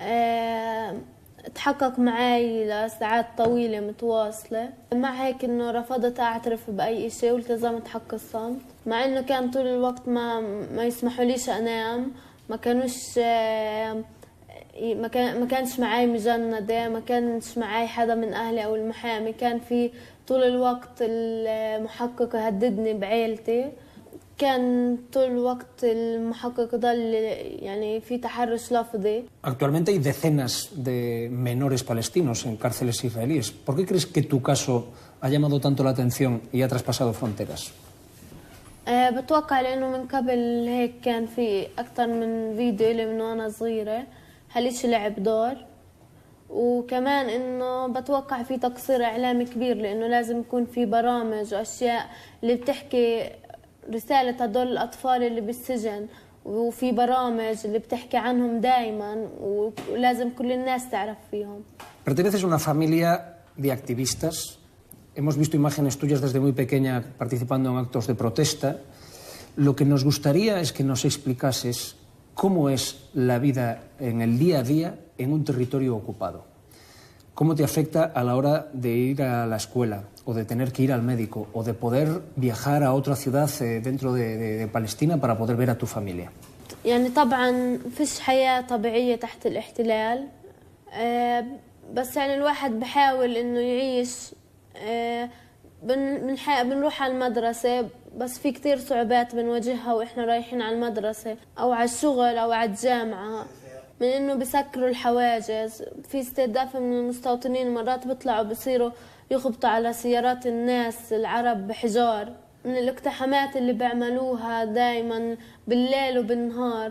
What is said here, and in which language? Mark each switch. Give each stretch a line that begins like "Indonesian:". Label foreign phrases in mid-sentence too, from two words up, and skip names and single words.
Arabic: تحقق معي لساعات طويلة متواصلة مع هيك إنه رفضت أعترف بأي شيء والتزمت حق الصمت مع إنه كان طول الوقت ما يسمحوا ليش أنام ما كانوش ما كانش معي مجندة ما كانش معي حدا من أهلي أو المحامي كان في طول الوقت المحقق يهددني بعيلتي كان طول الوقت المحقق ضل يعني في تحرش لفظي.
Spanish: Actualmente hay decenas de menores palestinos en cárceles israelíes. ¿Por qué crees que tu caso ha llamado tanto la atención y ha traspasado fronteras?
Arabic: بتوقع لأنه من قبل هيك كان في أكثر من فيديو لي من وأنا صغيرة هالشي لعب دور، وكمان إنه بتوقع في تقصير إعلامي كبير لأنه لازم يكون في برامج وأشياء اللي بتحكي رسالة هدول الأطفال اللي بالسجن، وفي برامج اللي بتحكي عنهم دائما ولازم كل الناس تعرف فيهم.
Spanish: Perteneces a una familia de activistas. Hemos visto imágenes tuyas desde muy pequeña participando en actos de protesta. Lo que nos gustaría es que nos explicases cómo es la vida en el día a día en un territorio ocupado. ¿Cómo te afecta a la hora de ir a la escuela o de tener que ir al médico o de poder viajar a otra ciudad dentro de Palestina para poder ver a tu familia?
Arabic: يعني طبعا فيش حياة طبيعية تحت الاحتلال، بس يعني الواحد بحاول إنه يعيش. بنروح على المدرسة بس في كتير صعوبات بنواجهها وإحنا رايحين على المدرسة أو على الشغل أو على الجامعة، من إنه بسكروا الحواجز، في استهداف من المستوطنين مرات بيطلعوا بصيروا يخبطوا على سيارات الناس العرب بحجار، من الاقتحامات اللي بيعملوها دايما بالليل وبالنهار.